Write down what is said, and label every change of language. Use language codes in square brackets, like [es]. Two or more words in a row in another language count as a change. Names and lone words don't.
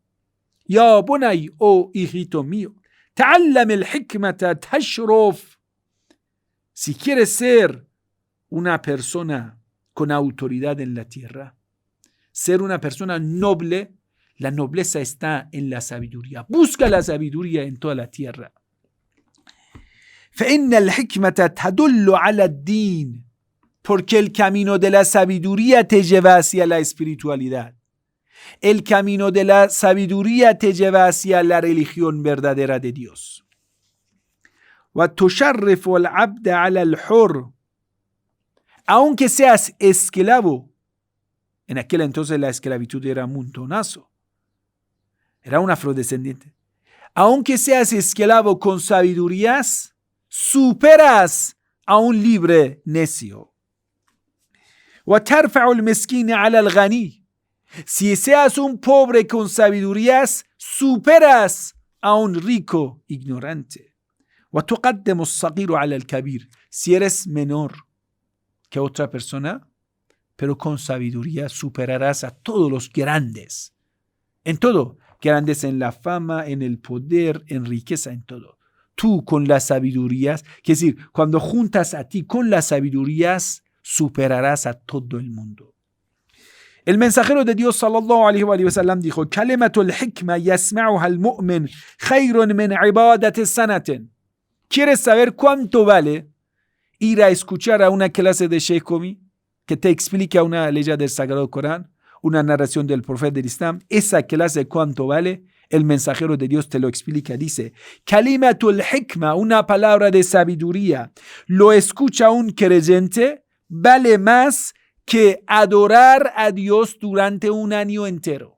[ar] يا بني, [es] oh hijito mío, [ar] تعلم الحكمة تشرف. [es] Si quieres ser una persona con autoridad en la tierra, ser una persona noble, la nobleza está en la sabiduría. Busca la sabiduría en toda la tierra. [ar] فإن الحكمة تدل على الدين, [es] porque el camino de la sabiduría te lleva hacia la espiritualidad. El camino de la sabiduría te lleva hacia la religión verdadera de Dios. [ar] وتشرف العبد على الحر. [es] Aunque seas esclavo, en aquel entonces la esclavitud era un montonazo. Era un afrodescendiente. Aunque seas esclavo con sabidurías, superas a un libre necio. [ar] وترفع المسكين على الغني. [es] Si seas un pobre con sabidurías, superas a un rico ignorante. [ar] وتقدم الصغير على الكبير. [es] Si eres menor que otra persona, pero con sabiduría superarás a todos los grandes. En todo. Grandes en la fama, en el poder, en riqueza, en todo. Tú con las sabidurías, es decir, cuando juntas a ti con las sabidurías, superarás a todo el mundo. El mensajero de Dios [ar] صلى الله عليه وسلم [es] dijo: [ar] "كلمة الحكمة يسمعها المؤمن خير من عبادة سنة." [es] ¿Quieres saber cuánto vale ir a escuchar a una clase de Sheikh Komi que te explica una ley del Sagrado Corán, una narración del profeta del Islam? Esa clase, ¿cuánto vale? El mensajero de Dios te lo explica. Dice: [ar] كلمة الحكمة, [es] una palabra de sabiduría, lo escucha un creyente, vale más que adorar a Dios durante un año entero.